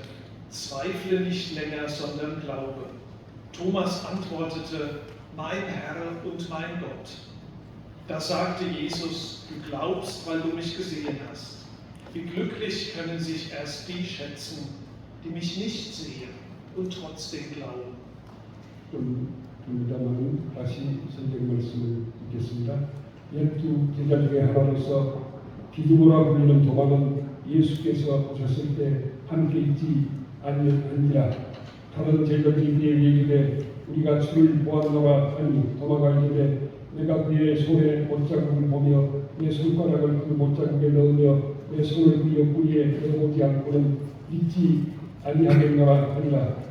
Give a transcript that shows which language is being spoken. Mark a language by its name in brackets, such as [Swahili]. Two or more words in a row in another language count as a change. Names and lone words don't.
[German] Zweifle nicht länger, sondern glaube. Thomas antwortete, mein Herr und mein Gott. Da sagte Jesus, du glaubst, weil du mich gesehen hast. Wie glücklich können sich erst die schätzen, die mich nicht sehen und trotzdem glauben. [Korean] 됩니다만 다시 선생 말씀을 듣겠습니다. 12 제자 중에 하나로서 디두모라 불리는 도마는 예수께서 오셨을 때 함께 있지 아니한지라. 다른 제자들이 그에게 이르되 우리가 주를 보았노라 하니 도마가 이르되 내가 그의 손에 못자국을 보며 내 손가락을 그 못자국에 넣으며 내 손을 그 옆구리에 넣어보지 않고는 믿지 아니하겠노라 하니라.